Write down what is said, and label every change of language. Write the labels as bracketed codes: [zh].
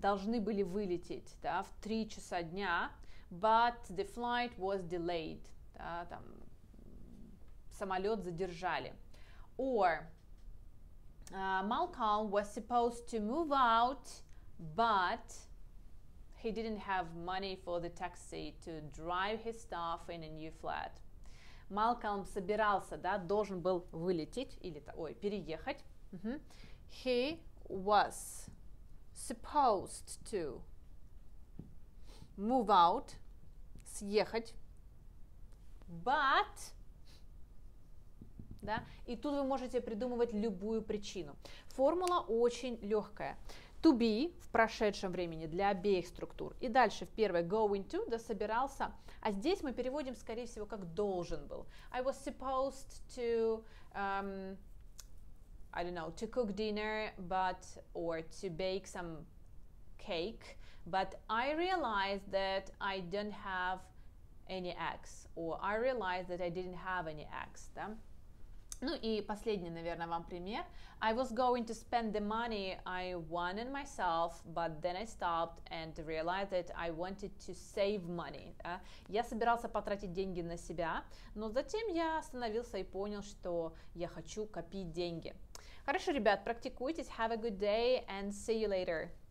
[ru] Должны были вылететь, да, в 3 часа дня, [en] but the flight was delayed. [ru] Да, там, самолет задержали. [en] Or Malcolm was supposed to move out, but he didn't have money for the taxi to drive his stuff in a new flat. [ru] Малкольм собирался, да, должен был вылететь или переехать. [en] He was supposed to move out, [ru] съехать, but, да, и тут вы можете придумывать любую причину. Формула очень легкая. To be в прошедшем времени для обеих структур. И дальше в первой going to, да, собирался. А здесь мы переводим, скорее всего, как должен был. [en] I was supposed to, I don't know, to cook dinner, or to bake some cake, but I realized that I don't have any eggs, or I realized that I didn't have any eggs, да? [ru] Ну и последний, наверное, вам пример. [en] I was going to spend the money I won on myself, but then I stopped and realized that I wanted to save money. [ru] Да? Я собирался потратить деньги на себя, но затем я остановился и понял, что я хочу копить деньги. Хорошо, ребят, практикуйтесь. [en] Have a good day and see you later.